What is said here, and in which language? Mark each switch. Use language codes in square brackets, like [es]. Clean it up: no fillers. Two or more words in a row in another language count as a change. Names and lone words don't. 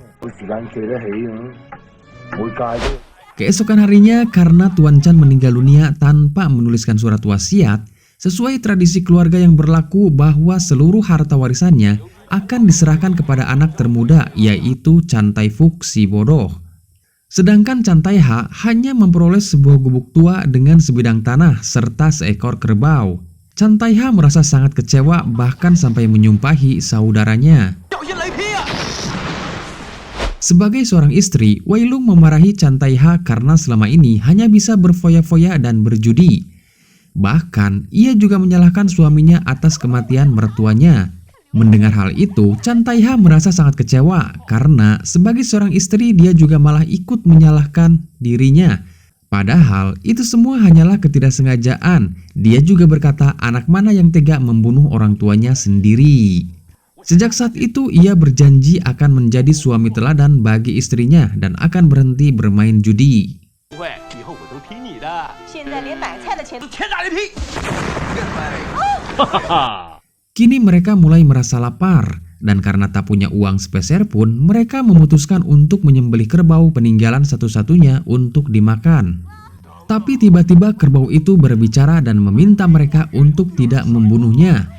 [id] Keesokan harinya, karena Tuan Chan meninggal dunia tanpa menuliskan surat wasiat, sesuai tradisi keluarga yang berlaku bahwa seluruh harta warisannya akan diserahkan kepada anak termuda, yaitu Chan Taifuk si bodoh. Sedangkan Chan Tai-ha hanya memperoleh sebuah gubuk tua dengan sebidang tanah serta seekor kerbau. Chan Tai-ha merasa sangat kecewa bahkan sampai menyumpahi saudaranya. [zh] 小心雷劈啊！ [id] Sebagai seorang istri, Wei Lung memarahi Chan Tai-ha karena selama ini hanya bisa berfoya-foya dan berjudi. Bahkan, ia juga menyalahkan suaminya atas kematian mertuanya. Mendengar hal itu, Chan Tai-ha merasa sangat kecewa karena sebagai seorang istri dia juga malah ikut menyalahkan dirinya. Padahal itu semua hanyalah ketidaksengajaan. Dia juga berkata anak mana yang tega membunuh orang tuanya sendiri. Sejak saat itu ia berjanji akan menjadi suami teladan bagi istrinya dan akan berhenti bermain judi. [zh] 不会，以后我都听你的。现在连买菜的钱都天打雷劈！ [id] Kini mereka mulai merasa lapar, dan karena tak punya uang sepeser pun, mereka memutuskan untuk menyembelih kerbau peninggalan satu-satunya untuk dimakan. Tapi tiba-tiba kerbau itu berbicara dan meminta mereka untuk tidak membunuhnya.